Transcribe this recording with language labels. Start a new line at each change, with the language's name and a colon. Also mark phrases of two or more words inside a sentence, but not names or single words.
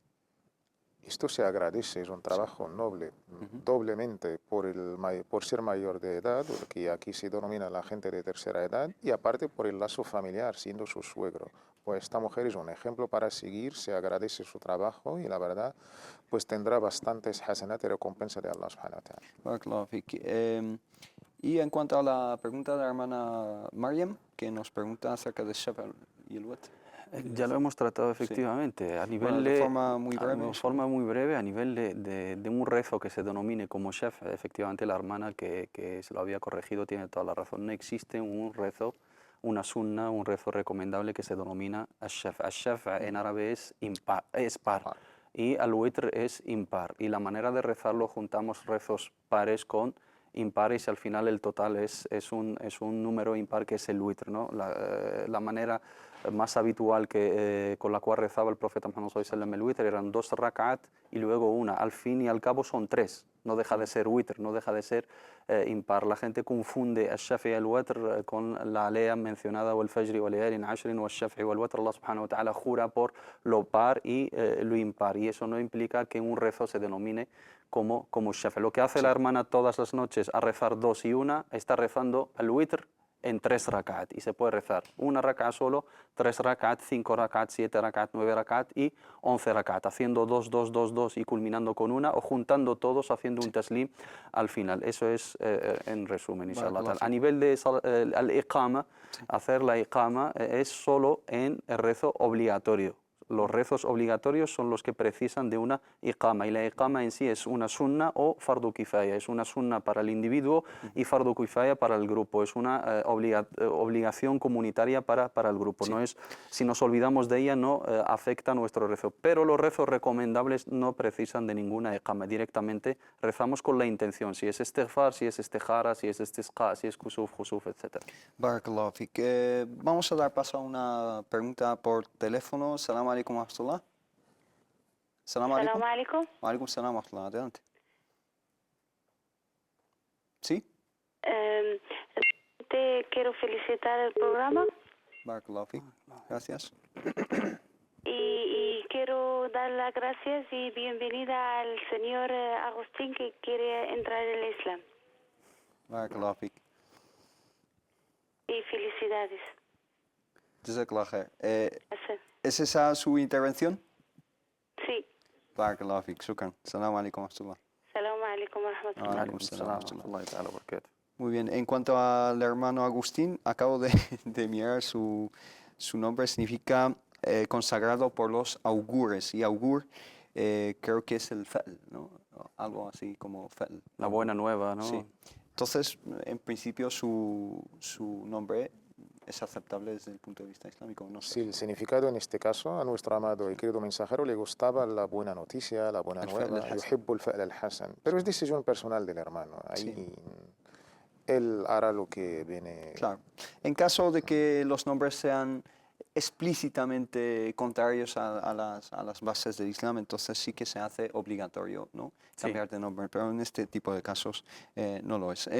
Spanish: Esto se agradece, es un trabajo noble, doblemente por ser mayor de edad, que aquí se denomina la gente de tercera edad, y aparte por el lazo familiar, siendo su suegro. Pues esta mujer es un ejemplo para seguir, se agradece su trabajo y la verdad, pues tendrá bastantes hasanat y recompensa de
Arabic: الله سبحانه وتعالى.
Spanish: Y en cuanto a la pregunta de la hermana Mariam, que nos pregunta acerca de Shafa y el Watr. Ya lo hemos tratado efectivamente, sí. A nivel bueno, de forma muy breve, a nivel de un rezo que se denomine como Shafa. Efectivamente, la hermana que se lo había corregido tiene toda la razón. No existe un rezo, una sunna, un rezo recomendable que se denomina Ash-Shafa. Ash-Shafa en árabe es par. y al-witr es impar. Y la manera de rezarlo, juntamos rezos pares con impares y al final el total es un número impar que es el witr, ¿no? La manera más habitual con la cual rezaba el profeta Muhammad
Arabic: صلى الله عليه وسلم
Spanish: el witr eran 2 rak'at y luego una. Al fin y al cabo son 3, no deja de ser witr, no deja de ser impar. La gente confunde al-shafi y al-watr con la alea mencionada o
Arabic: والفجر وليال عشر
Spanish: o
Arabic: الشفع والوتر. الله سبحانه وتعالى
Spanish: jura por lo par y lo impar, y eso no implica que un rezo se denomine como shafi. Lo que hace la hermana todas las noches a rezar 2 y 1, está rezando el witr en 3 rak'at, y se puede rezar una rak'at solo, 3 rak'at, 5 rak'at, 7 rak'at, 9 rak'at y 11 rak'at, haciendo 2, 2, 2, 2 y culminando con una, o juntando todos haciendo un taslim al final. Eso es en resumen, inshallah. A nivel de al-iqama, hacer la iqama es solo en el rezo obligatorio. Los rezos obligatorios son los que precisan de una iqama, y la iqama en sí es una sunna o
Arabic: فرض كفاية.
Spanish: Es una sunna para el individuo y
Arabic: فرض كفاية
Spanish: para el grupo. Es una obligación comunitaria para el grupo. Sí. No es, si nos olvidamos de ella no afecta a nuestro rezo. Pero los rezos recomendables no precisan de ninguna iqama. Directamente rezamos con la intención. Si es istighfar, si es istihara, si es istisqa, si es
Arabic: كسوف خسوف,
Spanish: etc.
Arabic: بارك الله فيك.
Spanish: Vamos a dar paso a una pregunta por teléfono.
Arabic: سلام عليكم ورحمة الله. سلام عليكم. سلام عليكم. وعليكم السلام ورحمة الله.
Spanish: Adelante. ¿Sí? Te quiero felicitar el programa.
Arabic: بارك الله فيك. Gracias.
Spanish: Y quiero dar las gracias y bienvenida al señor Agustín que quiere entrar en el Islam.
Arabic: بارك الله فيك.
Spanish: Y felicidades.
Arabic: جزاك الله خير.
Spanish: ¿Es esa su intervención? Sí.
Arabic: بارك الله فيك. شكرا. سلام عليكم ورحمة الله. سلام عليكم ورحمة الله. وعليكم السلام ورحمة الله.
Spanish: Muy bien. En cuanto al hermano Agustín, acabo de mirar su nombre. Significa consagrado por los augures. Y augur creo que es el fa'l, ¿no? Algo así como fa'l. La buena nueva, ¿no? Sí. Entonces, en principio, su nombre es aceptable desde el punto de vista islámico, ¿no? Sí, el significado en este caso, a nuestro amado y querido mensajero le gustaba la buena noticia, la buena nueva,
Arabic: يحب الفأل الحسن.
Spanish: Pero es decisión personal del hermano. Ahí él hará lo que viene. Claro. En caso de que los nombres sean explícitamente contrarios a las bases del Islam, entonces sí que se hace obligatorio, ¿no? Cambiar de nombre, pero en este tipo de casos no lo es.